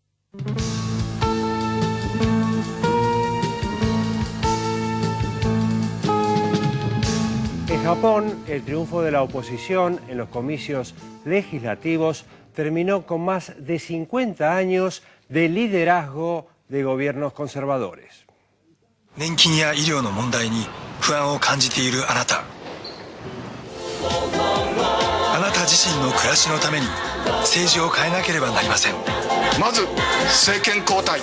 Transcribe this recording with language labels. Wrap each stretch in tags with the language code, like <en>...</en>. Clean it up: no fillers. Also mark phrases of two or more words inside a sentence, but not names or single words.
<es>En Japón, el triunfo de la oposición en los comicios legislativos terminó con más de 50 años de liderazgo de gobiernos conservadores.</es> <ja>年金や医療の問題に不安を感じているあなた。あなた自身の暮らしのために政治を変えなければなりません。まず政権交代。</ja>